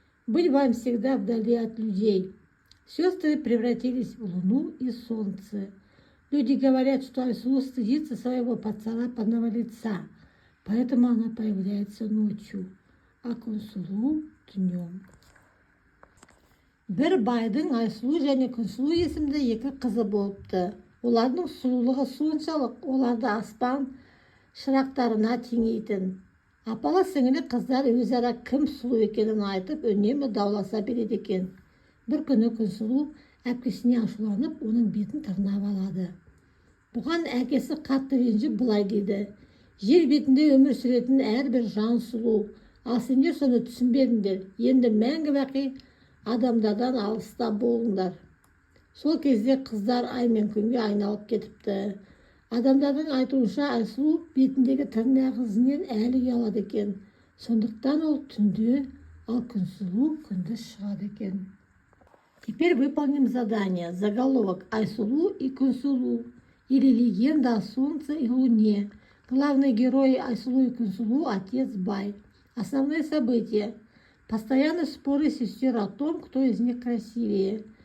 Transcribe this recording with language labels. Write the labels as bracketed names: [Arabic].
[Russian] Быть вам всегда вдали от людей». Сестры превратились в луну и солнце. Люди говорят, что Айсулу стыдится своего поцарапанного лица, поэтому она появляется ночью, а Кунсулу днем. [Kazakh] Бір байдың Айсулу және Кунсулу есімді екі қызы болыпты. Олардың сұлулығы соншалық, оларды аспан шырақтарына теңейтін. Апалы-сіңілі қыздар өзара кім сұлу екенін айтып, үнемі дауласа береді екен. Бір күні Кунсулу әпкесіне ашуланып, оның бетін тырнап алады. Бұған әкесі қатты ренжіп былай дейді: «Жер бетінде өмір сүретін әрбір жан сұлу, ал сендер соны түсінбедіңдер. Енді мәңгі бақи адамдардан алыста болыңдар». Сол кезде қыздар ай мен күнге айналып кетіпті. Адамдардың айтуынша Айсулу бетіндегі тырнақ ізінен әлі ұялады екен. Сондықтан ол түнде, ал Кунсулу күндіз шығады екен. [Russian] Теперь выполним задание. Заголовок: Айсулу и Кунсулу, или легенда о солнце и луне. Главные герои Айсулу и Кунсулу — отец Бай. Основные события: постоянные споры сестер о том, кто из них красивее.